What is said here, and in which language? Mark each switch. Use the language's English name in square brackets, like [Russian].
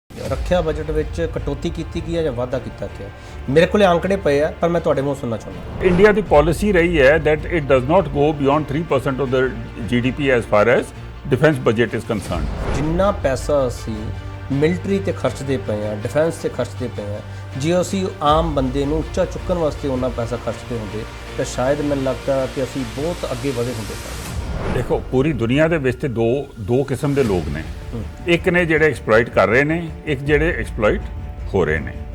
[Punjabi] ਰੱਖਿਆ ਬਜਟ ਵਿੱਚ ਕਟੌਤੀ ਕੀਤੀ ਗਈ ਹੈ ਜਾਂ ਵਾਧਾ ਕੀਤਾ ਗਿਆ? ਮੇਰੇ ਕੋਲੇ ਅੰਕੜੇ ਪਏ ਆ ਪਰ ਮੈਂ ਤੁਹਾਡੇ ਮੂੰਹ ਸੁਣਨਾ ਚਾਹੁੰਦਾ। ਇੰਡੀਆ ਦੀ ਪਾਲਿਸੀ ਰਹੀ ਹੈ [English] that it does not go beyond 3% of the GDP as far as defense budget is concerned. [Punjabi] ਜਿੰਨਾ ਪੈਸਾ ਅਸੀਂ ਮਿਲਟਰੀ ਤੇ ਖਰਚਦੇ ਪਏ ਆ, ਡਿਫੈਂਸ ਤੇ ਖਰਚਦੇ ਪਏ ਆ, ਜੇ ਅਸੀਂ ਆਮ ਬੰਦੇ ਨੂੰ ਉੱਚਾ ਚੁੱਕਣ ਵਾਸਤੇ ਉਹਨਾਂ ਪੈਸਾ ਖਰਚਦੇ ਹੁੰਦੇ ਤਾਂ ਸ਼ਾਇਦ ਮੈਨੂੰ ਲੱਗਦਾ ਕਿ ਅਸੀਂ ਬਹੁਤ ਅੱਗੇ ਵਧੇ ਹੁੰਦੇ ਸਨ। ਦੇਖੋ ਪੂਰੀ ਦੁਨੀਆ ਦੇ ਵਿੱਚ ਤੇ ਦੋ ਕਿਸਮ ਦੇ ਲੋਕ ਨੇ, ਇੱਕ ਨੇ ਜਿਹੜੇ ਐਕਸਪਲੋਇਟ ਕਰ ਰਹੇ ਨੇ, ਇੱਕ ਜਿਹੜੇ ਐਕਸਪਲੋਇਟ ਹੋ ਰਹੇ ਨੇ।